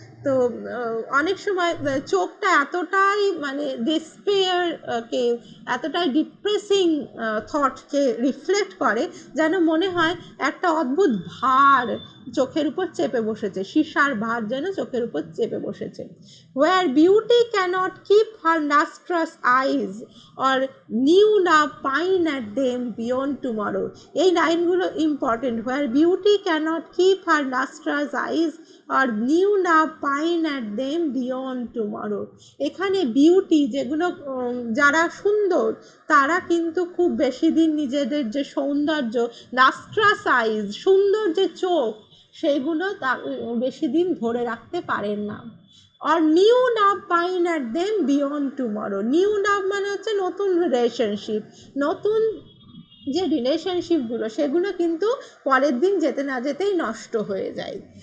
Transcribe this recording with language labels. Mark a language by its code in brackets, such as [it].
[bn] তো অনেক সময় চোখটা এতটাই মানে ডেসপেয়ারকে, এতটাই ডিপ্রেসিং থটকে রিফ্লেক্ট করে, যেন মনে হয় একটা অদ্ভুত ভার চোখের উপর চেপে বসেছে, সীসার ভার যেন চোখের উপর চেপে বসেছে। [en] where beauty cannot keep her lustrous eyes or new না pine at them beyond tomorrow। [bn] এই লাইনগুলো important. [en] where beauty cannot keep her lustrous eyes or new না pine at them beyond tomorrow। [bn] এখানে বিউটি যেগুলো যারা সুন্দর তারা কিন্তু খুব বেশি দিন নিজেদের যে সৌন্দর্য, লাস্ট্রাস আইজ, সুন্দর যে চোখ, সেইগুলো বেশি দিন ধরে রাখতে পারেন না। [en] আর new love pine at them beyond tomorrow. [bn] New লাভ মানে হচ্ছে নতুন রিলেশনশিপ, নতুন যে রিলেশনশিপগুলো সেগুলো কিন্তু পরের দিন যেতে না যেতেই নষ্ট হয়ে যায়।